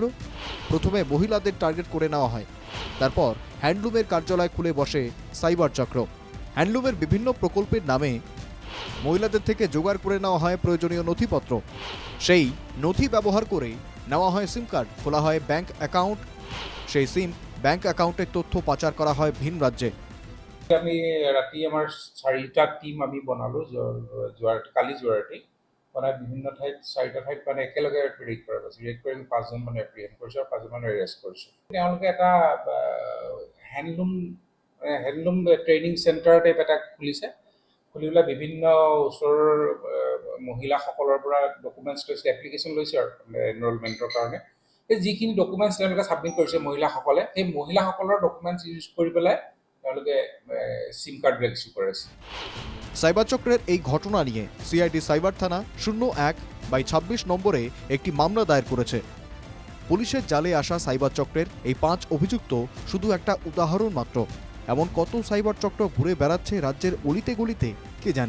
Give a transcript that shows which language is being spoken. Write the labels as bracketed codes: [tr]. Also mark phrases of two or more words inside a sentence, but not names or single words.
[bn] প্রথমে মহিলাদের টার্গেট করে নেওয়া হয়, তারপর হ্যান্ডলুমের কার্যালয় খুলে বসে সাইবার চক্র। হ্যান্ডলুমের বিভিন্ন প্রকল্পের নামে মহিলাদের থেকে জোগাড় করে নেওয়া হয় প্রয়োজনীয় নথিপত্র। সেই নথি ব্যবহার করে নেওয়া হয় [en] SIM card, [bn] খোলা হয় [en] bank account. [bn] সেই সিম [en] bank account [bn] তথ্য পাচার করা হয় ভিন রাজ্যে। [as] আমি ৰাতি আমাৰ 4টা টিম আমি বনালোঁ কালি যোৱাৰাতি বনাই বিভিন্ন ঠাইত 4টা ঠাইত মানে একেলগে ৰেড কৰা গৈছে। ৰেড কৰি 5জন মানে এপ্ৰিহেণ্ড কৰিছোঁ আৰু 5জন মানে এৰেষ্ট কৰিছোঁ। তেওঁলোকে এটা [en] handloom training center type [as] এটা খুলিছে। খুলি পেলাই বিভিন্ন ওচৰৰ মহিলাসকলৰ পৰা ডকুমেণ্টছ লৈছে, এপ্লিকেশ্যন লৈছে আৰু এনৰলমেণ্টৰ কাৰণে। সেই যিখিনি ডকুমেণ্টছ তেওঁলোকে ছাবমিট কৰিছে মহিলাসকলে, সেই মহিলাসকলৰ ডকুমেণ্টছ ইউজ কৰি পেলাই তেওঁলোকে [en] SIM card issue [as] করেছে। [bn] সাইবার চক্রের এই ঘটনা নিয়ে [en] CID cyber [bn] থানা 01/26 নম্বরে একটি মামলা দায়ের করেছে। পুলিশের জালে আসা সাইবার চক্রের এই 5 অভিযুক্ত শুধু একটা উদাহরণ মাত্র। এমন কত সাইবার চক্র ঘুরে বেড়াচ্ছে রাজ্যের অলিতে গলিতে কে জানে।